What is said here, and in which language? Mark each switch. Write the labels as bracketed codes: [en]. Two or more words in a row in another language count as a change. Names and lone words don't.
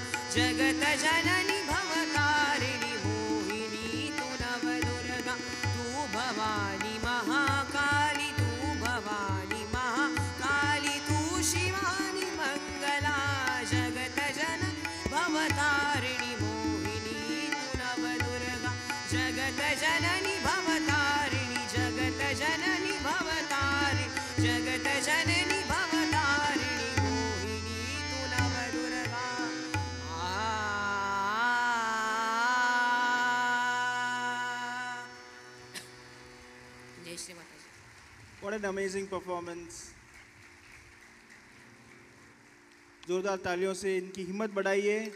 [hi] जगत जननी भवतारिणी मोहिनी तू नवदुर्गा तू भवानी महाकाली तू भवानी महाकाली तू शिवानी मंगला जगत जननी भवतारिणी मोहिनी तू नवदुर्गा जगत जननी भवतारिणी जगत जननी भवतारिणी जगत जननी भवतारिणी मोहिनी तू नवदुर्गा जय श्री माता जी। [en] What an amazing performance. [hi] जोरदार तालियों से इनकी हिम्मत बढ़ाइए।